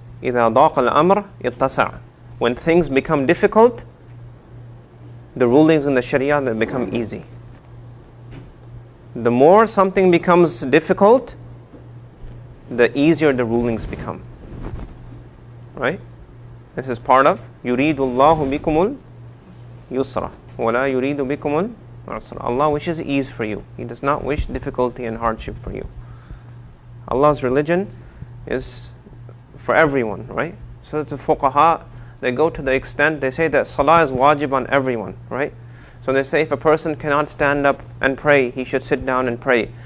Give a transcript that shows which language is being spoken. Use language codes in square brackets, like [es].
[ar] إِذَا ضَاقَ الْأَمْرِ اتَّسَعَ. [en] When things become difficult, the rulings in the Sharia, they become easy. The more something becomes difficult, the easier the rulings become. Right? This is part of [ar] يُرِيدُ اللَّهُ بِكُمُ الْيُسْرَ وَلَا يُرِيدُ بِكُمُ الْعُسْرَ. [en] Allah wishes ease for you. He does not wish difficulty and hardship for you. Allah's religion is for everyone, right? So it's the fuqaha, they go to the extent, they say that salah is wajib on everyone, right? So they say if a person cannot stand up and pray, he should sit down and pray.